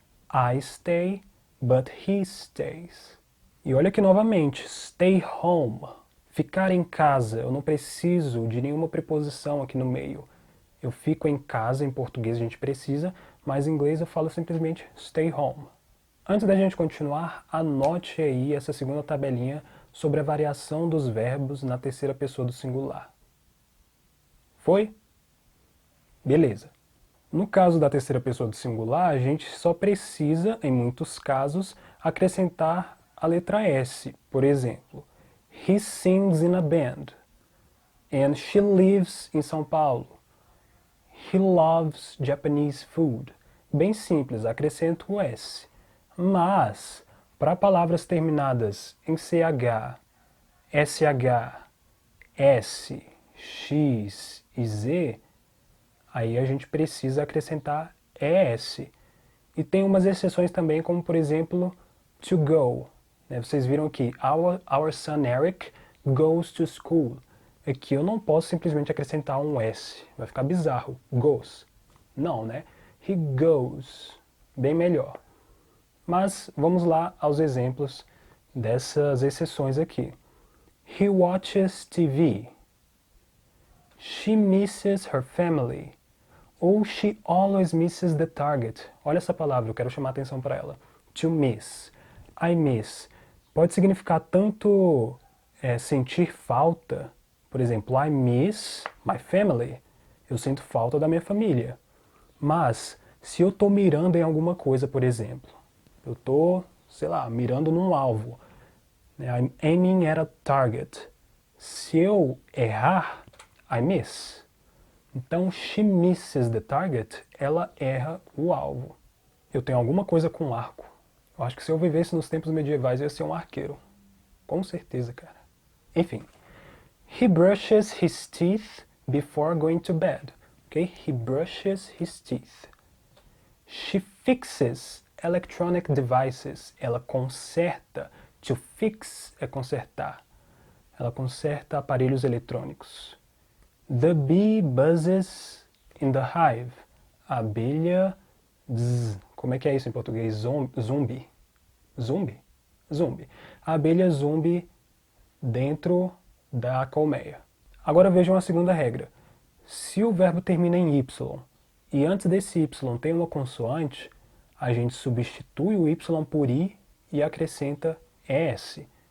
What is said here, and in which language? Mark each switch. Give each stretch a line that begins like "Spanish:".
English: I stay, but he stays.
Portuguese: E olha aqui novamente,
English: stay home.
Portuguese: Ficar em casa. Eu não preciso de nenhuma preposição aqui no meio. Eu fico em casa, em português a gente precisa, mas em inglês eu falo simplesmente
English: stay home.
Portuguese: Antes da gente continuar, anote aí essa segunda tabelinha sobre a variação dos verbos na terceira pessoa do singular. Foi? Beleza. No caso da terceira pessoa do singular, a gente só precisa, em muitos casos, acrescentar a letra S. Por exemplo,
English: he sings in a band. And she lives in São Paulo. He loves Japanese food.
Portuguese: Bem simples, acrescento o S. Mas, para palavras terminadas em CH, SH, S, X e Z, aí a gente precisa acrescentar ES. E tem umas exceções também, como por exemplo, to go. Vocês viram aqui,
English: our son Eric goes to school.
Portuguese: Aqui eu não posso simplesmente acrescentar um S, vai ficar bizarro, goes. Não, né?
English: He goes,
Portuguese: bem melhor. Mas vamos lá aos exemplos dessas exceções aqui.
English: He watches TV. She misses her family. Ou she always misses the target.
Portuguese: Olha essa palavra, eu quero chamar a atenção para ela.
English: To miss. I miss.
Portuguese: Pode significar tanto sentir falta. Por exemplo,
English: I miss my family.
Portuguese: Eu sinto falta da minha família. Mas, se eu estou mirando em alguma coisa, por exemplo, eu estou, sei lá, mirando num alvo.
English: I'm aiming at a target.
Portuguese: Se eu errar,
English: I miss.
Portuguese: Então,
English: she misses the target,
Portuguese: ela erra o alvo. Eu tenho alguma coisa com arco. Eu acho que se eu vivesse nos tempos medievais, eu ia ser um arqueiro. Com certeza, cara. Enfim.
English: He brushes his teeth before going to bed. Okay? He brushes his teeth. She fixes electronic devices.
Portuguese: Ela conserta. To fix é consertar. Ela conserta aparelhos eletrônicos.
English: The bee buzzes in the hive.
Portuguese: A abelha... Como é que é isso em português? Zumbi. Zumbi? Zumbi. A abelha zumbi dentro da colmeia. Agora vejam a segunda regra. Se o verbo termina em Y e antes desse Y tem uma consoante, a gente substitui o Y por I e acrescenta ES.